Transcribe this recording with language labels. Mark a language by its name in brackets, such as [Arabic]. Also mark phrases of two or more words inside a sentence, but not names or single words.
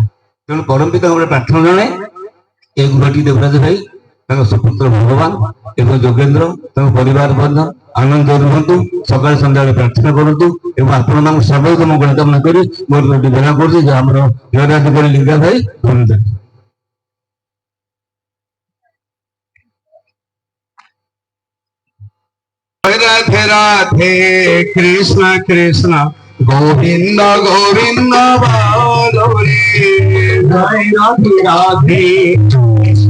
[Odia] ତେଣୁ ପରମ ପିତାଙ୍କୁ ଗୋଟେ ପ୍ରାର୍ଥନା ଜଣେ, ଏ ଗୃହଟି ଦେବରାଜ ଭାଇ ତାଙ୍କ ସୁପୁତ୍ର ଭଗବାନ ଏବଂ ଯୋଗେନ୍ଦ୍ର ତାଙ୍କ ପରିବାର ବର୍ଗ ଆନନ୍ଦ ରୁହନ୍ତୁ, ସକାଳେ ସନ୍ଧ୍ୟାବେଳେ ପ୍ରାର୍ଥନା କରନ୍ତୁ ଏବଂ ଆପଣମାନଙ୍କୁ ସର୍ବତ ମଙ୍ଗଳ କାମନା କରି ମୋର ଗୋଟେ ବେଳା କରୁଛି ଯେ ଆମର ଜୟରାଜ କରି ଲିଙ୍ଗା ଭାଇ ଧନ୍ୟବାଦ। [Bangla] রাধে রাধে কৃষ্ণ কৃষ্ণ গোবিন্দ গোবিন্দ বলে, জয় রাধে রাধে কৃষ্ণ